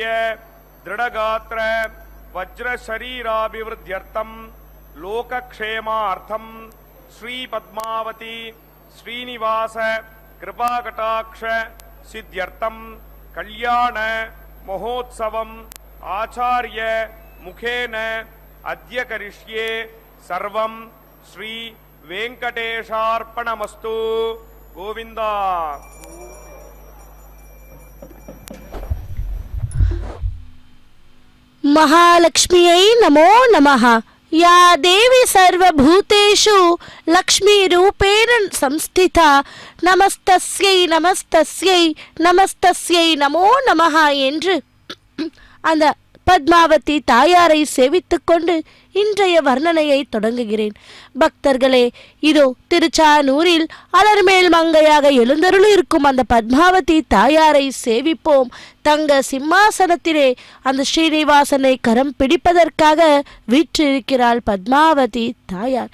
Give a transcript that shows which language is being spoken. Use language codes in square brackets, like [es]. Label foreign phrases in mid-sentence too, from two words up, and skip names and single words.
[sa] दृढगात्र वज्र शरीराभिवृद्ध्यर्थं लोकक्षेमार्थं श्री पद्मावती श्रीनिवास कृपाकटाक्ष सिद्ध्यर्थं कल्याण महोत्सवं आचार्य मुखेन अद्य करिष्ये सर्वं श्री वेङ्कटेशार्पणमस्तु. [ta] கோவிந்தா. [sa] महालक्ष्म्यै नमो नमः. या देवी सर्वभूतेषु लक्ष्मीरूपेण संस्थिता नमस्तस्यै नमस्तस्यै नमस्तस्यै नमो नमः [ta] என்று அந்த பத்மாவதி தாயாரை சேவித்துக் கொண்டு இன்றைய வர்ணனையை தொடங்குகிறேன். பக்தர்களே, இதோ திருச்சானூரில் அலர்மேல் மங்கையாக எழுந்தருளி இருக்கும் அந்த பத்மாவதி தாயாரை சேவிப்போம். தங்க சிம்மாசனத்திலே அந்த ஸ்ரீனிவாசனை கரம் பிடிப்பதற்காக வீற்றிருக்கிறாள் பத்மாவதி தாயார்.